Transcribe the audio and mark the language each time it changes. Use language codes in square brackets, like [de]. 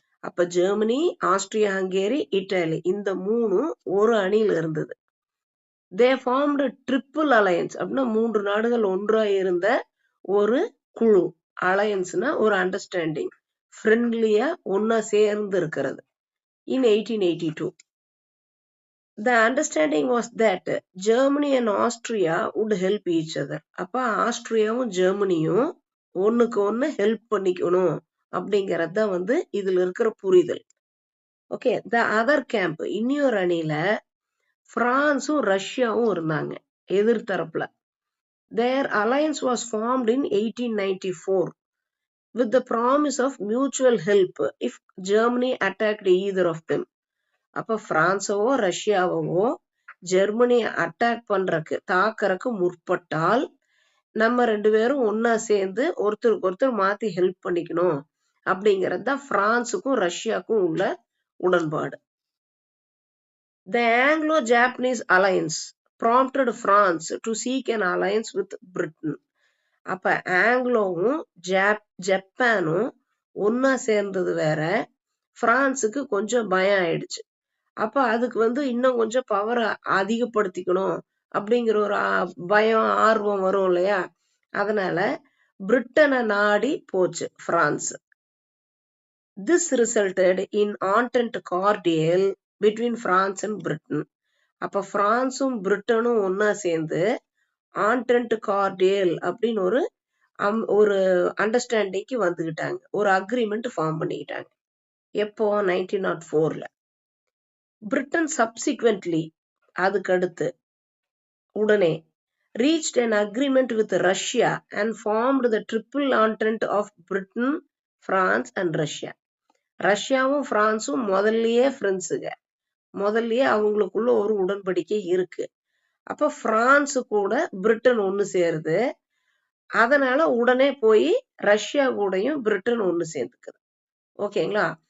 [ta] அப்ப Germany, Austria, Hungary, Italy, இந்த மூணும் ஒரு அணியில இருந்தது. [en] they formed triple alliance [ta] அப்படின்னா 3 நாடுகள் ஒன்றா இருந்த ஒரு குழு. அலையன்ஸ்னா ஒரு அண்டர்ஸ்டாண்டிங், ஃப்ரெண்ட்லியா ஒன்னா சேர்ந்து இருக்கிறது. [en] In 1882, the understanding was that Germany and Austria would help each other. [ta] அப்ப ஆஸ்திரியாவும் ஜெர்மனியும் ஒண்ணுக்கு ஒண்ணு ஹெல்ப் பண்ணிக்கணும் அப்படிங்கறது தான் வந்து இதுல இருக்கிற புரிதல். [en] okay, the other camp, [ta] இன்னொரு அணியில பிரான்சும் ரஷ்யாவும் இருந்தாங்க எதிர்த்தரப்புல. [en] Their alliance was formed in 1894 with the promise of mutual help if Germany attacked either of them. [ta] அப்ப பிரான்சவோ ரஷ்யாவோ ஜெர்மனி அட்டாக் பண்றதுக்கு தாக்கறக்கு முற்பட்டால் நம்ம ரெண்டு பேரும் ஒன்னா சேர்ந்து ஒருத்தருக்கு ஒருத்தர் மாத்தி ஹெல்ப் பண்ணிக்கணும் அப்படிங்கறது தான் பிரான்சுக்கும் ரஷ்யாவுக்கும் உள்ள உடன்பாடு. [en] The Anglo-Japanese alliance prompted France to seek an alliance with Britain. [ta] அப்ப ஆங்கிலோவும் ஜப்பானும் ஒன்னா சேர்ந்தது வேற, பிரான்சுக்கு கொஞ்சம் பயம் ஆயிடுச்சு. அப்ப அதுக்கு வந்து இன்னும் கொஞ்சம் பவரை அதிகப்படுத்திக்கணும் அப்படிங்கிற ஒரு பயம், ஆர்வம் வரும் இல்லையா? அதனால பிரிட்டனை நாடி போச்சு France. [en] This resulted in Entente cordiale between France and Britain. [ta] அப்ப பிரான்சும் பிரிட்டனும் ஒன்னா சேர்ந்து Entente cordiale அப்படின்னு ஒரு அண்டர்ஸ்டாண்டிங்க்கு வந்துகிட்டாங்க, ஒரு அக்ரிமெண்ட் ஃபார்ம் பண்ணிக்கிட்டாங்க. எப்போ? 1904ல. பிரிட்டன் சப்சிக்வென்ட்லி, அதுக்கு அடுத்து உடனே [en] reached an agreement with Russia and formed the triple entente of Britain, France and Russia. [ta] ரஷ்யாவும் பிரான்சும் முதல்லயே ஃப்ரெண்ட்ஸுங்க, முதல்லயே அவங்களுக்குள்ள ஒரு உடன்படிக்கை இருக்கு. அப்ப பிரான்ஸ் கூட பிரிட்டன் ஒண்ணு சேருது. அதனால உடனே போய் ரஷ்யா கூடயும் பிரிட்டன் ஒண்ணு சேர்ந்துக்குது. ஓகேங்களா?